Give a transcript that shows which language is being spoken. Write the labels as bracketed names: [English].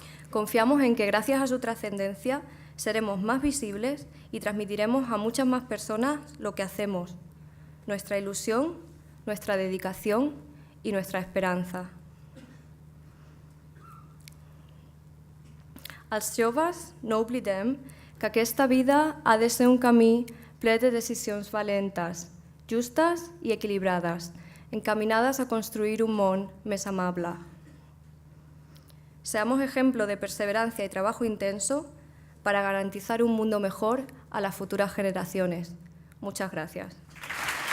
[Spanish] Confiamos en que gracias a su trascendencia seremos más visibles y transmitiremos a muchas más personas lo que hacemos, nuestra ilusión, nuestra dedicación y nuestra esperanza. [Catalan] Els joves no oblidem que aquesta vida ha de ser un camí ple de decisions valentes, justes i equilibrades, [Spanish] encaminadas [Catalan] a construir un món més amable. [Spanish] Seamos ejemplo de perseverancia y trabajo intenso para garantizar un mundo mejor a las futuras generaciones. Muchas gracias.